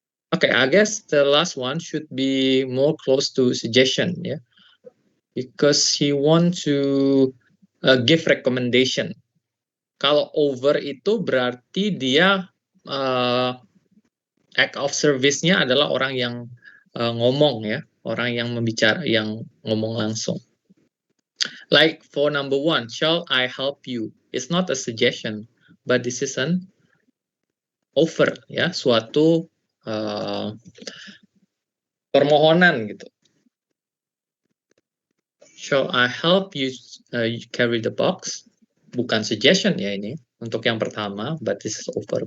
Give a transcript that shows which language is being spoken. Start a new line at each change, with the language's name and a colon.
English: Okay, I guess the last one should be more close to suggestion, ya. Because he want to give recommendation.
Indonesian: Kalau over itu berarti dia
English: act of service-nya
Indonesian: adalah orang yang ngomong, ya, orang yang membicara, yang ngomong langsung.
English: Like for number 1, shall I help you? It's not a suggestion, but this is an offer, ya,
Indonesian: suatu permohonan gitu.
English: Shall I help you carry the box?
Indonesian: Bukan suggestion ya ini untuk yang pertama,
English: but this is offer.